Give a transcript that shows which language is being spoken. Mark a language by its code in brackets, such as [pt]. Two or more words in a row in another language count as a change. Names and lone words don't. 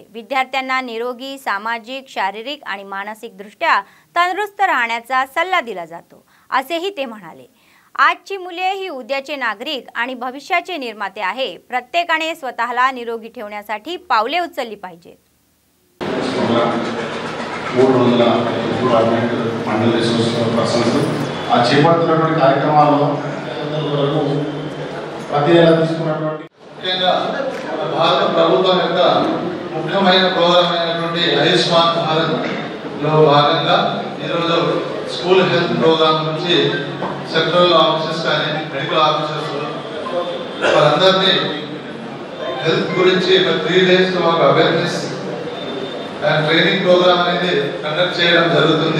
[mr] विद्यार्थ्यांना निरोगी, सामाजिक, शारीरिक आणि मानसिक दृष्ट्या तंदुरुस्त राहण्याचा सल्ला दिला जातो असेही ते म्हणाले. आजची मुले ही उद्याचे नागरिक आणि भविष्याचे निर्माते आहे. प्रत्येकाने स्वतःला निरोगी ठेवण्यासाठी पावले उचलली पाहिजेत. [te] 300 డిపార్ట్మెంట్ మండల రిసోర్స్ పర్సన్స్ ఆ చేపడుతున్నటువంటి కార్యక్రమాల్లో ప్రతి ఏళ్ళ తీసుకున్నటువంటి ముఖ్యంగా భారత ప్రభుత్వం యొక్క ముఖ్యమైన ప్రోగ్రామ్ అయినటువంటి ఆయుష్మాన్ భారత్లో భాగంగా ఈరోజు స్కూల్ హెల్త్ ప్రోగ్రామ్ నుంచి సెక్టరల్ ఆఫీసర్స్ కానీ మెడికల్ ఆఫీసర్స్ వారందరినీ హెల్త్ గురించి 3 days ఒక అవేర్నెస్ అండ్ ట్రైనింగ్ ప్రోగ్రామ్ అనేది కండక్ట్ చేయడం జరుగుతుంది.